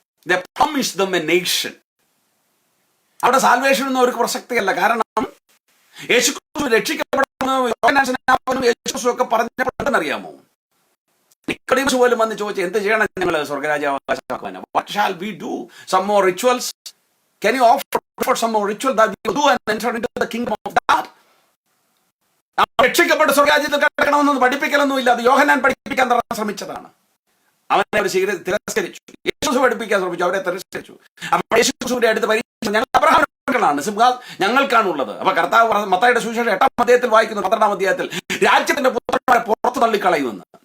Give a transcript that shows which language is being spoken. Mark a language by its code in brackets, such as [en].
[en] They promised them a nation. [ml] അവിടെ salvation ഒന്നും അവർക്ക് പ്രസക്തിയല്ല. കാരണം യേശുക്രിസ്തു രക്ഷിക്കപ്പെടുന്നു യേശുക്രിസ്തു ഒക്കെ പറഞ്ഞപ്പോഴെന്നറിയാമോ? നിക്കോദീമസ് പോലും വന്ന് ചോദിച്ചു, എന്ത് ചെയ്യണം ഞങ്ങൾ സ്വർഗരാജ്യം അവകാശമാക്കുവാൻ? [en] What shall we do? Some more rituals? Can you offer some more ritual that we will do and enter into the kingdom of God? [ml] രക്ഷിക്കപ്പെട്ട സ്വർഗരാജ്യത്തിൽ കിടക്കണമെന്ന് പഠിപ്പിക്കലൊന്നും ഇല്ല. അത് യോഹന്നാൻ പഠിപ്പിക്കാൻ ശ്രമിച്ചതാണ്. അവനെ അവർ തിരസ്കരിച്ചു. യേശു പഠിപ്പിക്കാൻ ശ്രമിച്ചു, അവരെ തിരസ്കരിച്ചു. അപ്പോൾ യേശുവിന്റെ അടുത്ത് പരീക്ഷ, ഞങ്ങൾ അബ്രഹാമിന്റെ മക്കളാണ്, സിംഹാസനങ്ങൾക്കാണുള്ളത്. അപ്പൊ കർത്താവ് മത്തായിയുടെ സുവിശേഷം 8-ാം അധ്യായത്തിൽ വായിക്കുന്നു, 12-ാം അധ്യായത്തിൽ രാജ്യത്തിന്റെ പുത്രന്മാരെ പുറത്തു തള്ളിക്കളയുമെന്ന്.